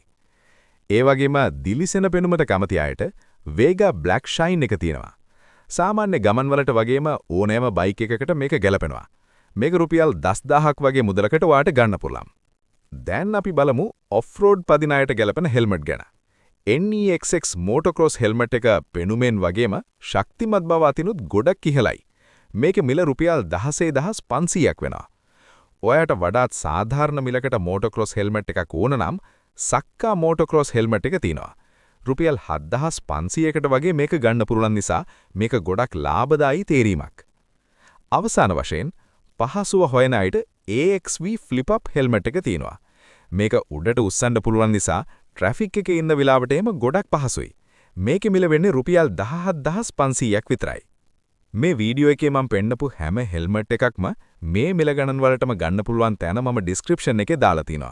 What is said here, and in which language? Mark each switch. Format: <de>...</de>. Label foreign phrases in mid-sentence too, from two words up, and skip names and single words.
<si>ඒ වගේම දිලිසෙන පෙනුමට කැමති අයට Vega Black Shine එක තියෙනවා. සාමාන්‍ය ගමන් වලට වගේම ඕනෑම බයික් එකකට මේක ගැලපෙනවා. මේක රුපියල් 10000ක් වගේ මුදලකට ඔයාලට ගන්න පුළුවන්. දැන් අපි බලමු off-road පදින අයට ගැලපෙන හෙල්මට් ගැන. NEXX</si> <en>motocross helmet</en> <si>එක පෙනුමෙන් වගේම ශක්තිමත් බව අතිනුත් ගොඩක් ඉහළයි. මේකේ මිල රුපියල් 16500ක් වෙනවා. ඔයාට වඩාත් සාධාරණ මිලකට</si> <en>motocross helmet</en> <si>එකක් ඕන නම් සක්කා</si> <en>motocross helmet</en> <si>එක තියෙනවා. රුපියල් 7500කට වගේ මේක ගන්න පුළුවන් නිසා මේක ගොඩක් ලාභදායී තේරීමක්. අවසාන වශයෙන් පහසුව හොයන අයට AXV flip up helmet එක තියෙනවා. මේක උඩට උස්සන්න පුළුවන් නිසා ට්‍රැෆික් එකේ ඉන්න වෙලාවට එම ගොඩක් පහසුයි. මේකේ මිල වෙන්නේ රුපියල් 17500ක් විතරයි. මේ වීඩියෝ එකේ මම පෙන්නපු හැම හෙල්මට් එකක්ම මේ මිල ගණන් වලටම ගන්න පුළුවන් තැන මම ඩිස්ක්‍රිප්ෂන් එකේ දාලා තිනවා.</si>